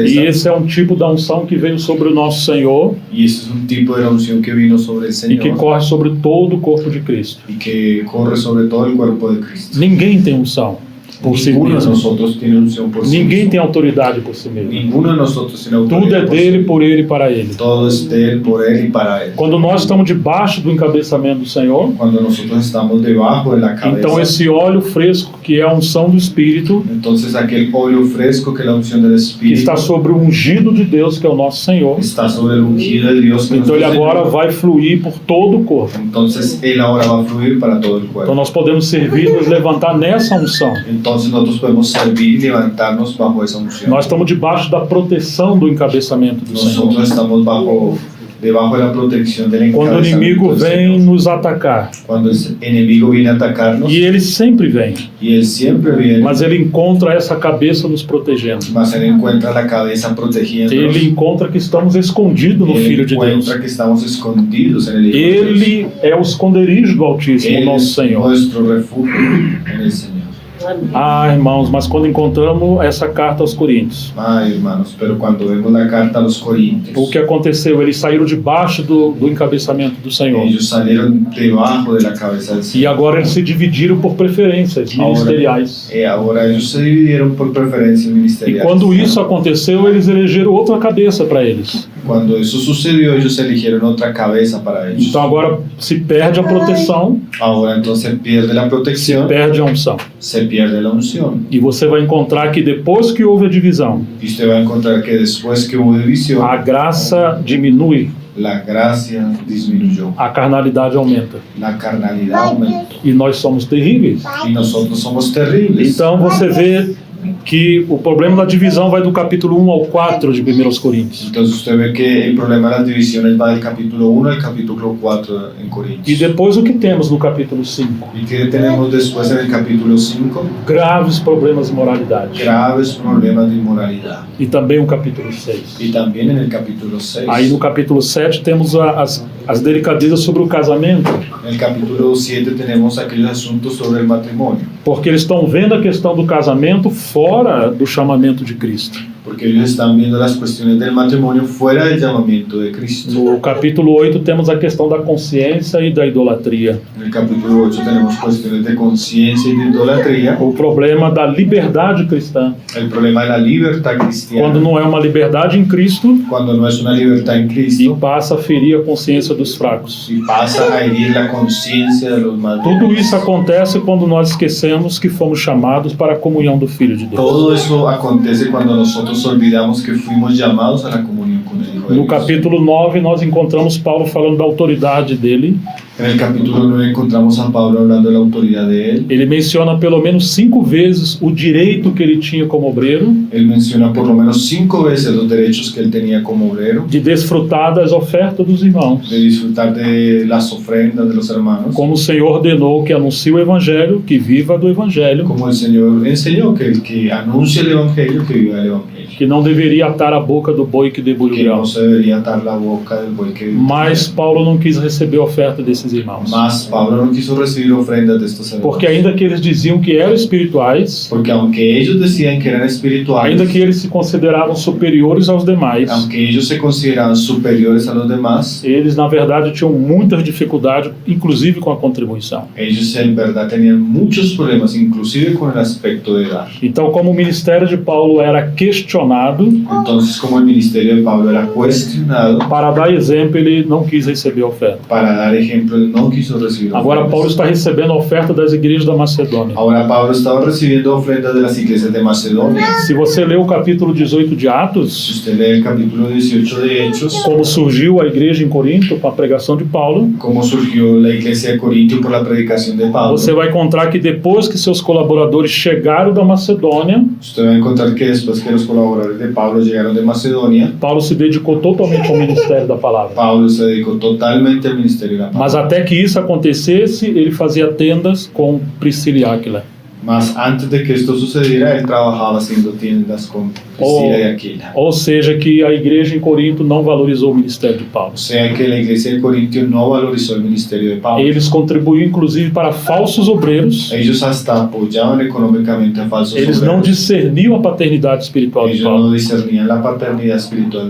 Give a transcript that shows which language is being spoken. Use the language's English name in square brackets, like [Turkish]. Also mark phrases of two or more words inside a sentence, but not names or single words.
[Portuguese] E esse é um tipo da unção que veio sobre o nosso Senhor [Spanish] Y ese es un tipo de la unción que vino sobre el [Portuguese] e [Spanish] Señor [Portuguese] que corre sobre todo o corpo de Cristo. [Spanish] y que corre sobre todo el cuerpo de Cristo. [Portuguese] Ninguém tem unção por si [Spanish] Ninguno de [Portuguese] mesmo. [Spanish] nosotros tiene unción por sí [Portuguese] Ninguém [Spanish] mismo. [Portuguese] tem autoridade por si mesmo. [Spanish] Ninguno de nosotros tiene [Portuguese] Tudo [Spanish] autoridad [Portuguese] é [Spanish] por sí [Portuguese] dele, [Spanish] mismo. [Portuguese] por ele e para ele. [Spanish] Todo es de él, por él y para él. [Portuguese] Quando nós estamos debaixo do encabeçamento do Senhor, [Spanish] Cuando nosotros estamos debajo de la cabeza, [Portuguese] então esse óleo fresco, que é a unção do Espírito, [Spanish] entonces aquel óleo fresco que es la unción del [Portuguese] que [Spanish] Espíritu [Portuguese] está sobre o ungido de Deus, que é o nosso Senhor, [Spanish] está sobre el ungido de Dios que es [Portuguese] então ele [Spanish] nuestro [Portuguese] agora [Spanish] Señor. [Portuguese] vai fluir por todo o corpo. [Spanish] Entonces él ahora va a fluir para todo el [Portuguese] Então [Spanish] cuerpo. [Portuguese] nós podemos servir e nos levantar nessa unção. [Spanish] Entonces nosotros podemos servir y levantarnos bajo esa unción. [Portuguese] Nós estamos debaixo da proteção do encabeçamento do Senhor. [Spanish] Nosotros estamos debajo de la protección del [Portuguese] Quando o inimigo [Spanish] encabezamiento del [Portuguese] vem [Spanish] Señor. [Portuguese] nos atacar, [Spanish] Cuando el enemigo viene a atacarnos, [Portuguese] e ele sempre vem, [Spanish] y él siempre viene, [Portuguese] mas ele encontra essa cabeça nos protegendo. [Spanish] mas él encuentra la cabeza protegiéndonos. [Portuguese] Ele encontra que estamos escondidos no [Spanish] Él [Portuguese] Filho de Deus. [Spanish] encuentra que estamos escondidos en el Hijo de Dios. [Portuguese] Ele é o esconderijo do Altíssimo, o [Spanish] Él [Portuguese] nosso [Spanish] es [Portuguese] Senhor. [Spanish] nuestro refugio en el Señor. [Portuguese] Ah, irmãos, mas quando encontramos essa carta aos Coríntios, [Spanish] Ay, hermanos, pero cuando vemos la carta a los Corintios, [Portuguese] o que aconteceu? Eles saíram debaixo do encabeçamento do Senhor. [Spanish] ellos salieron debajo de la cabeza del [Portuguese] E [Spanish] Señor. [Portuguese] agora eles se dividiram por preferências ministeriais. [Spanish] Ahora ellos se dividieron por preferencias [Portuguese] E [Spanish] ministeriales. [Portuguese] quando isso aconteceu, eles elegeram outra cabeça para eles. [Spanish] Cuando eso sucedió, ellos eligieron otra cabeza para ellos. [Portuguese] Então agora se perde a proteção, [Spanish] Ahora entonces pierde la protección, [Portuguese] perde a unção. [Spanish] se pierde la unción. [Portuguese] E você vai encontrar que depois que houve a divisão, [Spanish] Y usted va a encontrar que después que hubo división, [Portuguese] a graça diminui, [Spanish] la gracia disminuyó, [Portuguese] a carnalidade aumenta. [Spanish] la carnalidad aumentó. [Portuguese] E nós somos terríveis. [Spanish] Y nosotros somos terribles. [Portuguese] Então você vê que o problema da divisão vai do capítulo 1 ao 4 de 1 Coríntios. [Spanish] Entonces usted ve que el problema de las divisiones va del capítulo 1 al capítulo 4 en [Portuguese] E [Spanish] Corintios. [Portuguese] depois o que temos no capítulo 5? [Spanish] ¿Y qué tenemos después en el capítulo 5? [Portuguese] Graves problemas de moralidade. [Spanish] Graves problemas de inmoralidad. [Portuguese] E também o capítulo 6. [Spanish] Y también en el capítulo 6. [Portuguese] Aí no capítulo 7 temos as delicadezas sobre o casamento, [Spanish] En el capítulo 7 tenemos aquellos asuntos sobre el matrimonio, [Portuguese] porque eles estão vendo a questão do casamento fora do chamamento de Cristo. [Spanish] porque ellos están viendo las cuestiones del matrimonio fuera del llamamiento de Cristo. [Portuguese] No capítulo 8 temos a questão da consciência e da idolatria. [Spanish] En el capítulo 8 tenemos cuestiones de conciencia y de idolatría, [Portuguese] O problema da liberdade cristã. [Spanish] el problema de la libertad cristiana, [Portuguese] Quando não é uma liberdade em Cristo [Spanish] cuando no es una libertad en [Portuguese] e [Spanish] Cristo [Portuguese] passa a ferir a consciência dos fracos. [Spanish] y pasa a herir la conciencia de los más [Portuguese] Tudo [Spanish] débiles. [Portuguese] isso acontece quando nós esquecemos que fomos chamados para a comunhão do Filho de Deus. [Spanish] Todo eso acontece cuando nosotros olvidamos que fuimos llamados a la comunión con el Hijo de [Portuguese] No [Spanish] Dios. [Portuguese] capítulo 9, nós encontramos Paulo falando da autoridade dele. [Spanish] En el capítulo 9 encontramos a Pablo hablando de la autoridad de él. [Portuguese] Ele menciona pelo menos 5 vezes o direito que ele tinha como obreiro [Spanish] Él menciona por lo menos 5 veces los derechos que él tenía como obrero, [Portuguese] de desfrutar das ofertas dos irmãos. [Spanish] de disfrutar de las ofrendas de los hermanos, [Portuguese] Como o Senhor ordenou que anuncie o Evangelho, que viva do Evangelho, [Spanish] como el Señor enseñó que el que anuncia el Evangelio, que viva el Evangelio, [Portuguese] que não deveria atar a boca do boi que debulha o [Spanish] que [Portuguese] grão. [Spanish] no se debería atar la boca del buey que [Portuguese] Mas Paulo não quis receber a oferta desses irmãos. [Spanish] Mas Pablo no quiso recibir ofrendas de estos hermanos, [Portuguese] Porque ainda que eles diziam que eram espirituais, [Spanish] porque aunque ellos decían que eran espirituales, [Portuguese] ainda que eles se consideravam superiores aos demais, [Spanish] aunque ellos se consideraban superiores a los demás, [Portuguese] eles na verdade tinham muitas dificuldades, inclusive com a contribuição. [Spanish] ellos en verdad tenían muchos problemas, inclusive con el aspecto de dar. [Portuguese] Então, como o ministério de Paulo era questionado, questionado, [Spanish] Entonces, como el ministerio de Pablo era cuestionado, [Portuguese] para dar exemplo, ele não quis receber a oferta. [Spanish] para dar ejemplo, él no quiso recibir [Portuguese] Agora [Spanish] ofrendas. [Portuguese] Paulo está recebendo a oferta das igrejas da Macedônia. [Spanish] Ahora Pablo estaba recibiendo ofrendas de las iglesias de Macedonia. [Portuguese] Se você ler o capítulo 18 de [Spanish] Si [Portuguese] Atos, [Spanish] usted lee el capítulo 18 de Hechos, [Portuguese] como surgiu a igreja em Corinto com a pregação de Paulo, [Spanish] cómo surgió la iglesia de Corintio por la predicación de Pablo, [Portuguese] você vai encontrar que depois que seus colaboradores chegaram da Macedônia, [Spanish] usted va a encontrar que después que los colaboradores de Pablo llegaron de Macedonia, [Portuguese] Paulo se dedicou totalmente ao ministério da palavra. [Spanish] Pablo se dedicó totalmente al ministerio de la [Portuguese] Mas [Spanish] palabra. [Portuguese] até que isso acontecesse, ele fazia tendas com Priscila e Áquila. [Spanish] Mas antes de que esto sucediera, él trabajaba haciendo tiendas con Priscila y Aquila. [Portuguese] Ou seja, que a igreja em Corinto não valorizou o ministério de Paulo. [Spanish] O sea que la iglesia de Corintio no valorizó el ministerio de Pablo. [Portuguese] Eles contribuíam inclusive para falsos obreiros. [Spanish] Ellos hasta apoyaban económicamente a falsos [Portuguese] Eles não [Spanish] obreros. [Portuguese] discerniam a paternidade espiritual de [Spanish] Ellos [Portuguese] Paulo. [Spanish] no discernían la paternidad espiritual de